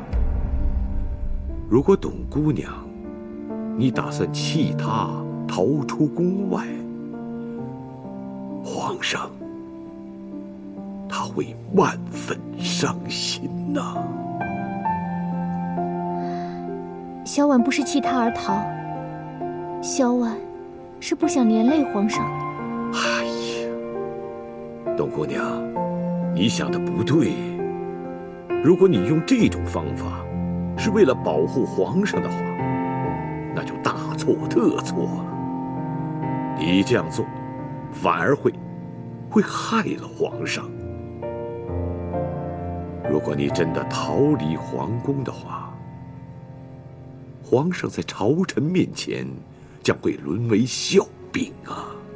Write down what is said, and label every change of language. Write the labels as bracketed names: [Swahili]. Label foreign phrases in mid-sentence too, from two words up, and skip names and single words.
[Chinese] 如果董姑娘，你打算棄他逃出宮外，皇上他會萬分傷心吶。小婉不是棄他而逃，小婉是不想連累皇上。哎呀，董姑娘，你想的不對。如果你用這種方法是為了保護皇上的話，那就大錯特錯了。你這樣做反而會害了皇上。如果你真的逃離皇宮的話，皇上在朝臣面前將會淪為笑柄啊！